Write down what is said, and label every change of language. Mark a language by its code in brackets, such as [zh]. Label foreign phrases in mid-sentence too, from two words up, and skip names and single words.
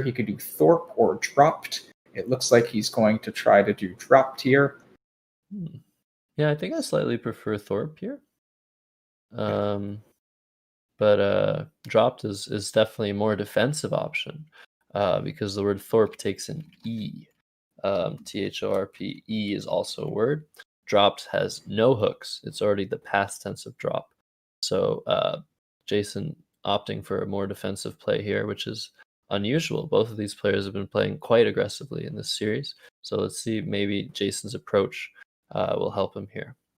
[en] He could do Thorpe or dropped. It looks like he's going to try to do dropped here. Yeah, I think I slightly prefer Thorpe here. But dropped is definitely a more defensive option because the word Thorpe takes an E. Thorpe. E is also a word. Dropped has no hooks. It's already the past tense of drop. So Jason opting for a more defensive play here, which is unusual. Both of these players have been playing quite aggressively in this series. So let's see, maybe Jason's approach will help him here.